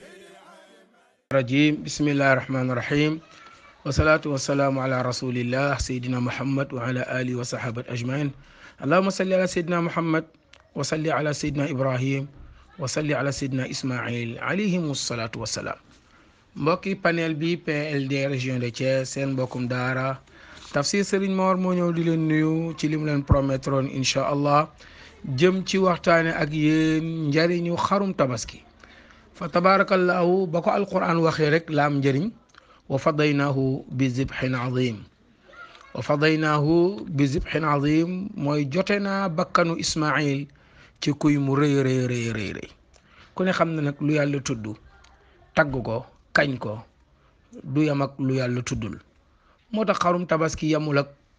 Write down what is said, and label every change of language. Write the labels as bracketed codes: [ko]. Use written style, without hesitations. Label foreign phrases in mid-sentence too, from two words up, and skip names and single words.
[ar] الرجيم بسم الله الرحمن الرحيم والصلاة والسلام على رسول الله سيدنا محمد وعلى آله وصحبه أجمعين اللهم صل على سيدنا محمد وصل على سيدنا إبراهيم وصل على سيدنا إسماعيل عليهم الصلاة والسلام [wo] mbokki panel bi PLD région de Thiès seen mbokkum daara Tafsir Serigne Mor moo ñëw di leen nuyu ci li mu leen promettroon [ar] إن شاء الله [wo] jëm ci waxtaane ak yéen njariñu xarum tabaski fa tabarakallahu ba ko alquran waxee rek la am njëriñ [ar] وفديناه بذبح عظيم وفديناه بذبح عظيم [wo] mooy jote naa bakkanu Ismaïl ci kuy mu rëy rëy ku ne xam na nag lu yàlla tudd tagg ko kañ ko du yam ak lu yàlla tuddul moo tax xarum tabaski yamul ak